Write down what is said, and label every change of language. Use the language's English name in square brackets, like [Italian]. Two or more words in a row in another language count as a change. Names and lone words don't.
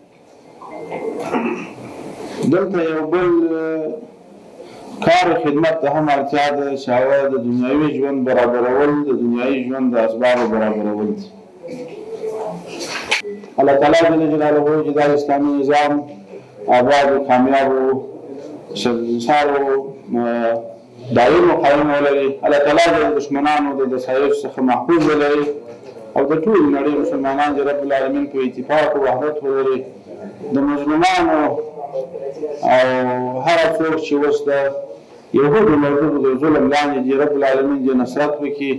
[Pashto] دلته یو بل کار خدمت ته هم اړتیا ده چې هغه د دنیاوي ژوند برابرول د دنیاوي ژوند د اسبابو برابرول دي. [Arabic] الله تعالی جل جلاله [Pashto] چې دا اسلامي نظام آباد و کامیاب و شرمسار و دائم و قائم ولري. [Arabic] الله تعالی [Pashto] د دشمنانو د دسایف څخه محفوظ ولري او د ټول نړۍ مسلمانان د [Arabic] رب العالمین [Pashto] په اتفاق او وحدت ولري. د مظلومانو او هر څوک چې اوس د یهودو مردود د ظلم لاندې د [Arabic] رب العالمین [Pashto] د نصرت وکړي.